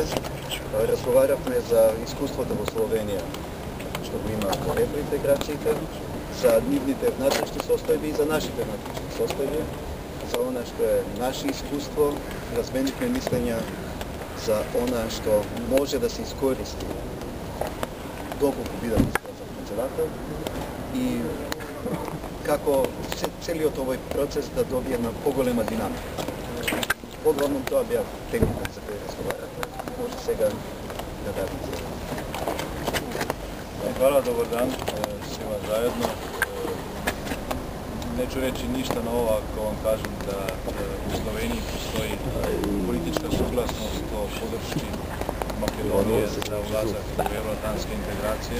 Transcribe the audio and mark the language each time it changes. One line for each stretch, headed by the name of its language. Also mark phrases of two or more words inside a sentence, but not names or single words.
Macedonian: Разговаравме за искуството во Словенија што го има во евроинтеграциите, за нивните внатрешни состојби и за нашите внатрешни состојби, за она што е наше искуство, разменивме мислења за она што може да се искористи доколку бидам председател и како целиот овој процес да добие на поголема динамика. Поглавно тоа беа темите за кои разговаравме. Може сега да дадете.
Croatian: Hvala, dobar dan svima zajedno. Neću reći ništa novo ako vam kažem da u Sloveniji postoji politička suglasnost o podršci Makedonije za ulazak u euroatlantske integracije.